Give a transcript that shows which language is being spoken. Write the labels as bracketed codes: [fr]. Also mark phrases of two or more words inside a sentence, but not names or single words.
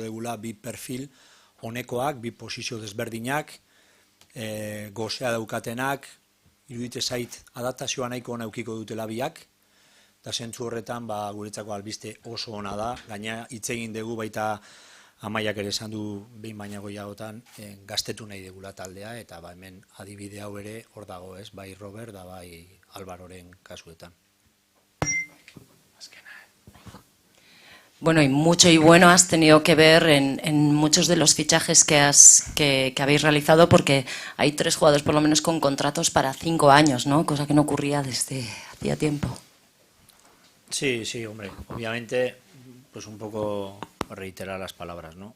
[eu] degula bi perfil honekoak, bi posizio desberdinak, gozea daukatenak, irudite zait adaptazioa nahiko ona eukiko dutela biak, eta zentzu horretan guretzako albiste oso ona da, gaina hitz egin dugu baita Amaiak ere esan du behin baina goiagotan gaztetu nahi degula taldea, eta hemen adibide hau ere hor dago, ez, bai Robert da bai Alvaroren kasuetan. [es] Bueno, y mucho y bueno has tenido que ver en muchos de los fichajes que habéis realizado, porque hay 3 jugadores por lo menos con contratos para 5 años, ¿no? Cosa que no ocurría desde hacía tiempo. Sí, hombre, obviamente, pues un poco reiterar las palabras, ¿no?